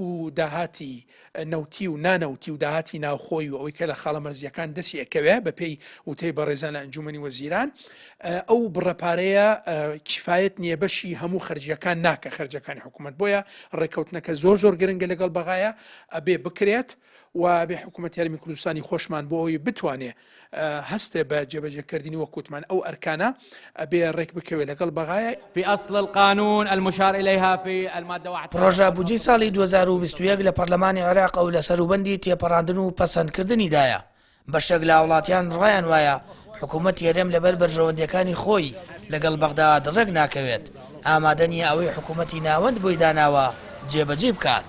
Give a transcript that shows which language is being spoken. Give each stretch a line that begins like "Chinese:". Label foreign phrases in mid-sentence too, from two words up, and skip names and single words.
Central Kurdish: داهاتی نەوتی و نانەوتی و داهاتی ناوخۆی و ئەوەی کە لە خاڵە مەرزیەکان دەستی ئەکەوێ بە پێی وتەی بەڕێزان لە ئەنجومەنی وەزیران ئەو بڕەپارەیە کیفایەت نییە بەشی هەموو خەرجیەکان ناکە خەرجەکانی حکوومەت بۆیە ڕێکەوتنەکە زۆر گرنگە لەگەڵ بەغایە ئەبێ بکرێت و بێ حکوومەتی هەرێمی کوردستانی خۆشمان بۆ ئەوی بتوانێ هەستێ بە جێبەجێکردنی وەکوتمان ئەو ئەرکانە ئەبێ ڕێک بکەوێت لەگەڵ بەغایە.
Arabic: في أصل القانون المشار إليها في المادة 1
Central Kurdish: پرۆژە بودجەی ساڵی 2021 لە پەرلەمانی عێراق و لە سەروبەندی تێپەڕاندن و پەسەندکردنیدایە. بەشێک لە وڵاتیان ڕایان وایە حکوومەتی هەرێم لەبەر بەرژەوەندیەکانی خۆی لەگەڵ بەغداد ڕێک ناکەوێت ئامادەنیە ئەوەی حکوومەتی ناوەند بۆی داناوە جێبەجێ بکات.